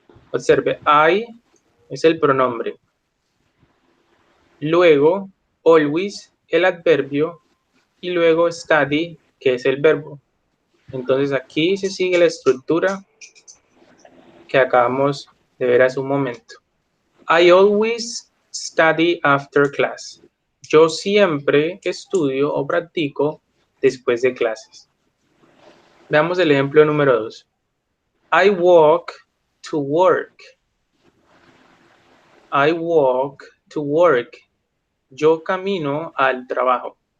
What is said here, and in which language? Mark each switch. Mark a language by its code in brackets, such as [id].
[es] Observe, I es el pronombre. Luego, always, el adverbio. Y luego, study, que es el verbo. Entonces, aquí se sigue la estructura que acabamos de ver hace un momento. [en] I always study after class. [es] Yo siempre estudio o practico después de clases. Veamos el ejemplo número 2. [en] I walk to work. I walk to work. [es] Yo camino al trabajo.